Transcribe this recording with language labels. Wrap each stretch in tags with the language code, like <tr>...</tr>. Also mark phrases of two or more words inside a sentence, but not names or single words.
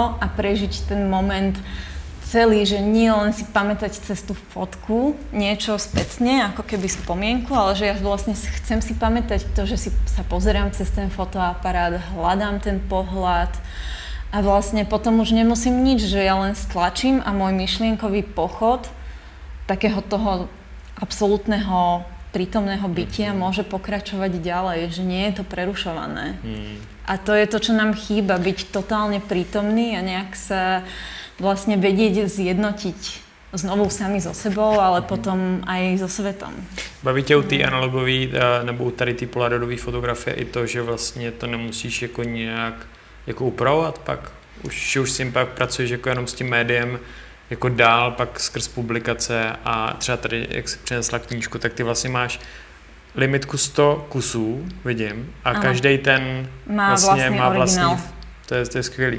<sk>a prežiť ten moment celý, že nie len si pamätať cez tú fotku niečo spätne, ako keby spomienku, ale že ja vlastne chcem si pamätať to, že si sa pozerám cez ten fotoaparát, hľadám ten pohľad a vlastne potom už nemusím nič, že ja len stlačím a môj myšlienkový pochod takého toho absolútneho prítomného bytia môže pokračovať ďalej, že nie je to prerušované. A to je to, čo nám chýba, byť totálne prítomný a nejak sa vlastne vedieť zjednotiť znovu sami so sebou, ale potom aj so svetom.</sk> <cs>Baví tě u té analogové nebo u tady té polaroidové fotografie i to, že vlastně to nemusíš jako nějak jako upravovat pak? Už s tím pak pracuješ jako jenom s tím médiem jako dál, pak skrz publikace a třeba tady, jak si přinesla knížku, tak ty vlastně máš limitku 100 kusů, vidím, a každý ten má vlastní, to je skvělý.</cs>